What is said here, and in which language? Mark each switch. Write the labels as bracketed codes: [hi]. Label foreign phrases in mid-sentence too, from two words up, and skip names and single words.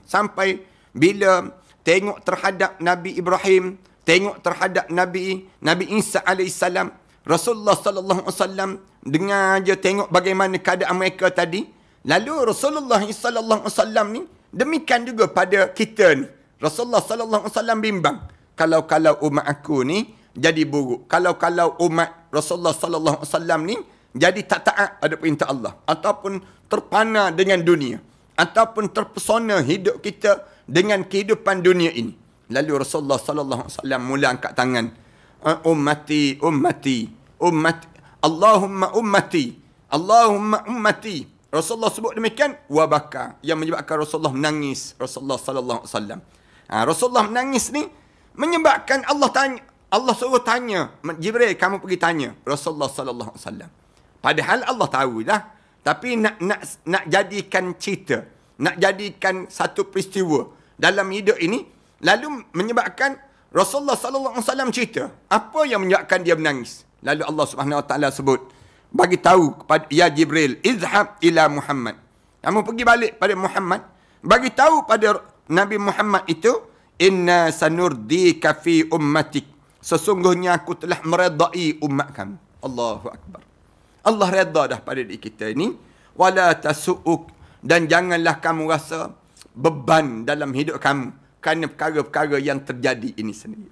[ms] Sampai bila tengok terhadap Nabi Ibrahim, tengok terhadap Nabi Isa alaihissalam, Rasulullah [ar] صلى الله عليه وسلم [ms] dengar je tengok bagaimana keadaan mereka tadi. Lalu Rasulullah [ar] صلى الله عليه وسلم [ms] ni demikian juga pada kita ni. Rasulullah [ar] صلى الله عليه وسلم [ms] bimbang, kalau umat aku ni jadi buruk, kalau umat Rasulullah [ar] صلى الله عليه وسلم [ms] ni jadi tak taat pada perintah Allah, ataupun terpana dengan dunia, ataupun terpesona hidup kita dengan kehidupan dunia ini. Lalu Rasulullah [ar] صلى الله عليه وسلم [ms] mula angkat tangan, [ar] أمتي اللهم أمتي. [ms] Rasulullah sebut demikian, wabaka, yang menyebabkan Rasulullah menangis. Rasulullah [ar] صلى الله عليه وسلم. [ms] Rasulullah menangis ni menyebabkan Allah suruh tanya, Jibril kamu pergi tanya Rasulullah [ar] صلى الله عليه وسلم. [ms] Padahal Allah tahu dah, tapi nak jadikan cerita, nak jadikan satu peristiwa dalam hidup ini, lalu menyebabkan Rasulullah [ar] صلى الله عليه وسلم [ms] cerita apa yang menyebabkan dia menangis. Lalu Allah [ar] سبحانه وتعالى [ms] sebut, bagi tahu kepada ya Jibril, [ar] اذهب إلى محمد. [ms] Kamu pergi balik pada Muhammad, bagi tahu pada Nabi Muhammad itu, [ar] إنا سنرضيك في أمتك. [ms] Sesungguhnya aku telah meredai umat kamu. [ar] الله أكبر. [ms] Allah redha dah pada diri kita ini. [ar] ولا تسوءك, [ms] dan janganlah kamu rasa beban dalam hidup kamu kerana perkara-perkara yang terjadi ini sendiri.